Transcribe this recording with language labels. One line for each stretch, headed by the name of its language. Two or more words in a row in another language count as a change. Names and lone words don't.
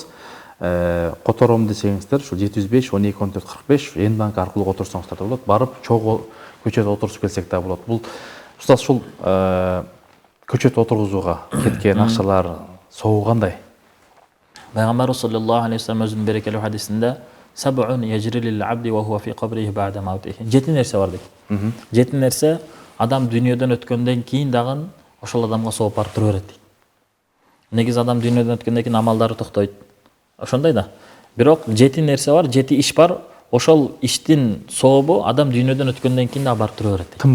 Kyrgyz: Котором десеңиздер, ошол 705 12 14 45 N-банк аркылуу которсоңуздар да болот. Барып чогуу көчөт отургузуп келсек да болот. Бул устаз ушул көчөт отургузууга кеткен акчалар соогу кандай?
Arabic: Пайгамбар صلى الله عليه وسلم
Kyrgyz: өзүнүн берекелүү хадисинде
Arabic: سبع يجري للعبد وهو في قبره بعد موته.
Kyrgyz: Жети нерсе бар дейт. Жети нерсе адам дүйнөдөн өткөндөн кийин дагы ошол адамга сооп барып тура берет дейт. Негизи адам дүйнөдөн өткөндөн кийин амалдары токтойт. Ошондой да. Бирок жети нерсе бар, жети иш бар. Ошол иштин сообу адам дүйнөдөн өткөндөн кийин дагы барып тура берет дейт.